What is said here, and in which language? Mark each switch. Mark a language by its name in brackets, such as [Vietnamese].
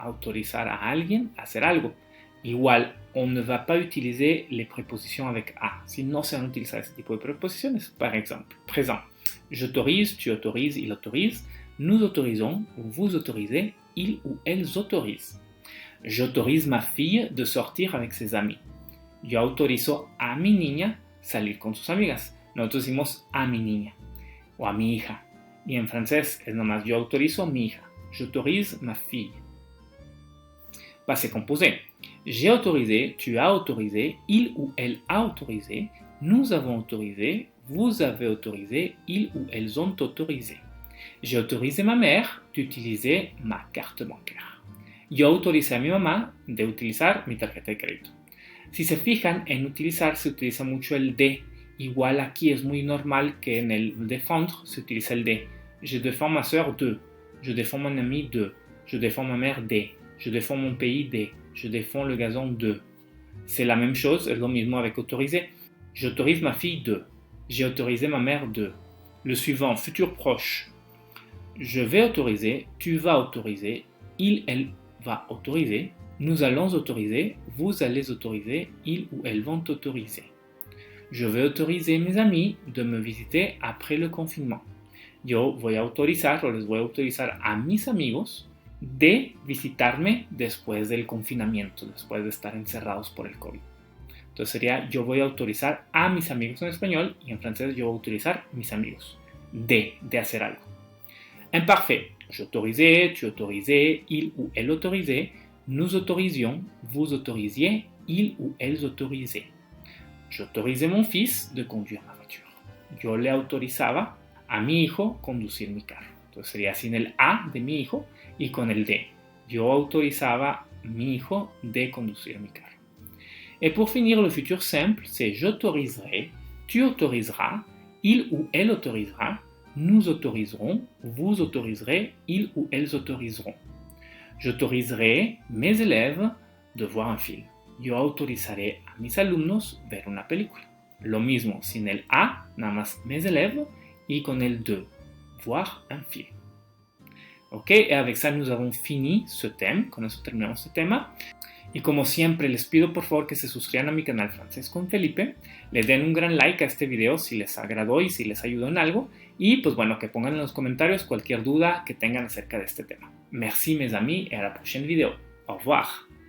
[Spanish] Autorizar a alguien a hacer algo. [French] Igual, on ne va pas utiliser les prépositions avec a. [Spanish] Si no se van a utilizar ese tipo de preposiciones. [French] Par exemple, présent. J'autorise, tu autorises, il autorise. Nous autorisons, vous autorisez, ils ou elles autorisent. J'autorise ma fille de sortir avec ses amis. [Spanish] Yo autorizo a mi niña salir con sus amigas. Nosotros decimos a mi niña o a mi hija. Y en francés es nomás yo autorizo a mi hija. [French] J'autorise ma fille. Passé composé. J'ai autorisé, tu as autorisé, il ou elle a autorisé, nous avons autorisé, vous avez autorisé, ils ou elles ont autorisé. J'ai autorisé ma mère d'utiliser ma carte bancaire. [Spanish] Yo autoricé a mi mamá de utilizar mi tarjeta de crédito. Si se fijan, en utilizar se utiliza mucho el de. Igual aquí es muy normal que en el défendre se utilice el de. [French] Je défends ma sœur de. Je défends mon ami de. Je défends ma mère de. Je défends mon pays de. Je défends le gazon de. C'est la même chose, [Spanish] es lo mismo [French] avec autoriser. J'autorise ma fille de. J'ai autorisé ma mère de. Le suivant, futur proche. Je vais autoriser, tu vas autoriser, il, elle va autoriser, nous allons autoriser, vous allez autoriser, ils ou elles vont autoriser. Je vais autoriser mes amis de me visiter après le confinement. [Spanish] Yo voy a autorizar o les voy a autorizar a mis amigos de visitarme después del confinamiento, después de estar encerrados por el COVID. Entonces sería yo voy a autorizar a mis amigos en español y en francés yo voy a utilizar mis amigos de hacer algo. [French] Imparfait. J'autorisais, tu autorisais, il ou elle autorisait, nous autorisions, vous autorisiez, ils ou elles autorisaient. J'autorisais mon fils de conduire ma voiture. [Spanish] Yo le autorizaba a mi hijo conducir mi carro. Entonces sería sin el a de mi hijo y con el de. Yo autorizaba a mi hijo de conducir mi carro. [French] Et pour finir, le futur simple, c'est j'autoriserai, tu autoriseras, il ou elle autorisera, nous autoriserons, vous autoriserez, ils ou elles autoriseront. J'autoriserai mes élèves de voir un film. [Spanish] Yo autorizaré a mis alumnos ver una película. Lo mismo, sin el a, nada más [French] mes élèves, [Spanish] y con el de, [French] voir un film. Ok, et avec ça nous avons fini ce thème, [Spanish] con eso terminamos [French] ce tema. [Spanish] Y como siempre les pido por favor que se suscriban a mi canal Francés con Felipe, le den un gran like a este video si les agradó y si les ayudó en algo, y pues bueno, que pongan en los comentarios cualquier duda que tengan acerca de este tema. [French] Merci mes amis et à la prochaine vidéo. Au revoir.